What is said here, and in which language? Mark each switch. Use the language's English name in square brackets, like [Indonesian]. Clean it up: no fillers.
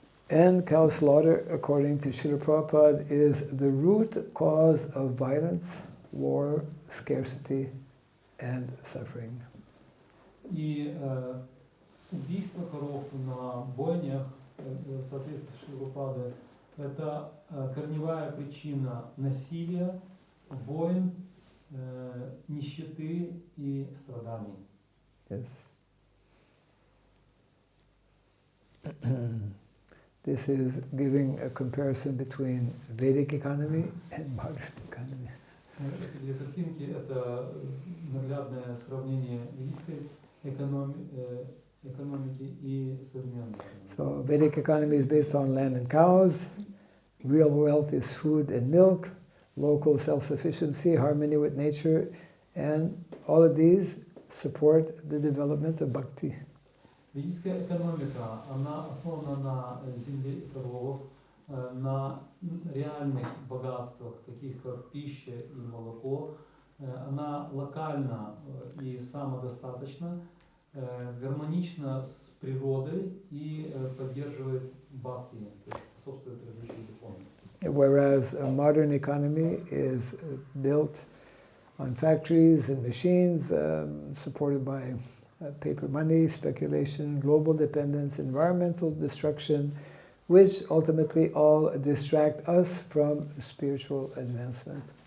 [English] And cow slaughter, according to Srila Prabhupada, is the root cause of violence, war, scarcity, and suffering. [Russian] И убийство коров на бойнях, в соответствии с Шрила Прабхупадой, это корневая причина насилия, войн, нищеты и страданий. [English] Yes. This is giving a comparison between Vedic economy and modern economy. [Russian] Эти две картинки – это наглядное сравнение ведической экономики и современной. [English] So Vedic economy is based on land and cows. Real wealth is food and milk, local self-sufficiency, harmony with nature, and all of these support the development of bhakti. [Russian] Ведическая экономика, она основана на земле и коровах, на реальных богатствах, таких как пища и молоко. Она локальна и самодостаточна, гармонична с природой и поддерживает бхакти, то есть способствует развитию духовности. [English] Whereas a modern economy is built on factories and machines, supported by paper money, speculation, global dependence, environmental destruction, which ultimately all distract us from spiritual advancement.